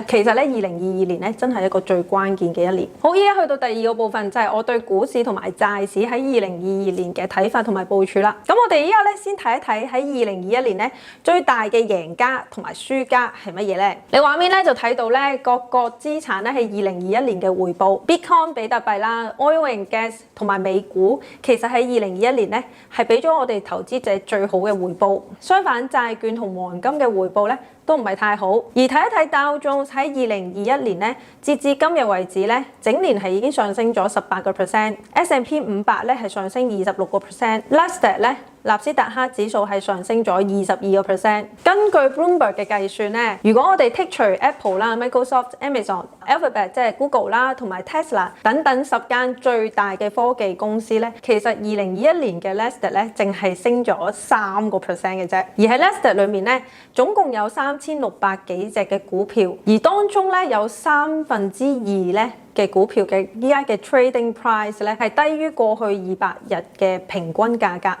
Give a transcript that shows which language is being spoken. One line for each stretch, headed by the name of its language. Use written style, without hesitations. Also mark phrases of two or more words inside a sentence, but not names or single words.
Cantonese: 其實咧2022年咧真係一個最關鍵嘅一年。好，依家去到第二個部分就係我對股市同埋債市喺2022年嘅睇法同埋部署啦。咁我哋依家咧先睇一睇喺2021年咧最大嘅贏家同埋輸家係乜嘢咧？你畫面咧就睇到咧各個資產咧喺2021年嘅回報 ，Bitcoin 比特幣啦、
English: Oil and Gas
Cantonese: 同埋美股，其實喺2021年咧係俾咗我哋投資者最好嘅回報。相反，債券同黃金嘅回報咧都唔係太好。而睇一睇道瓊斯喺2021年咧，截至今日為止咧，整年係已經上升咗18%，S&P 500咧係上升26%，Nasdaq 咧納斯達克指數係上升咗22%。根據 Bloomberg 嘅計算咧，如果我哋剔除 Apple 啦、Microsoft、Amazon、Alphabet 即係 Google 啦，同埋 Tesla 等等10間最大嘅科技公司咧，其實2021年嘅 Nasdaq 咧淨係升咗3%嘅啫。而喺 Nasdaq 裏面咧，總共有3600幾隻嘅股票，而當中咧有2/3咧嘅股票嘅依家嘅
English: trading price
Cantonese: 咧係低於過去200日嘅平均價格。